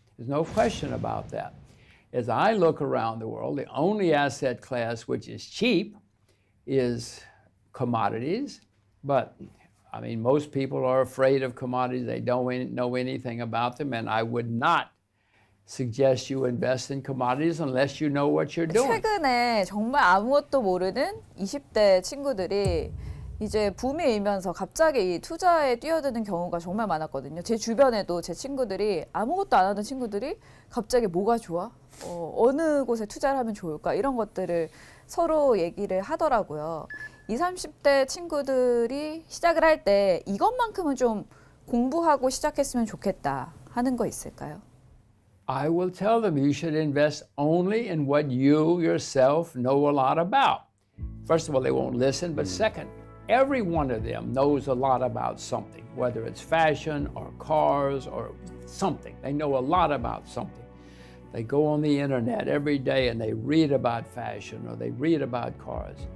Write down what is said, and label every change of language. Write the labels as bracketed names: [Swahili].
[English] There's no question about that. As I look around the world, the only asset class which is cheap is commodities. But, I mean, most people are afraid of commodities. They don't know anything about them. And I would not suggest you invest in commodities unless you know what you're doing. [Korean] 최근에 정말 아무것도 모르는 20대 친구들이 이제 붐이 일면서 갑자기 이 투자에 뛰어드는 경우가 정말 많았거든요. 제 주변에도 제 친구들이 아무것도 안 하던 친구들이 갑자기 뭐가 좋아? 어느 곳에 투자를 하면 좋을까? 이런 것들을 서로 얘기를 하더라고요. 20, 30대 친구들이 시작을 할 때 이것만큼은 좀 공부하고 시작했으면 좋겠다 하는 거 있을까요? [English] I will tell them you should invest only in what you yourself know a lot about. First of all, they won't listen, but second, every one of them knows a lot about something, whether it's fashion or cars or something. They know a lot about something. They go on the internet every day and they read about fashion or they read about cars.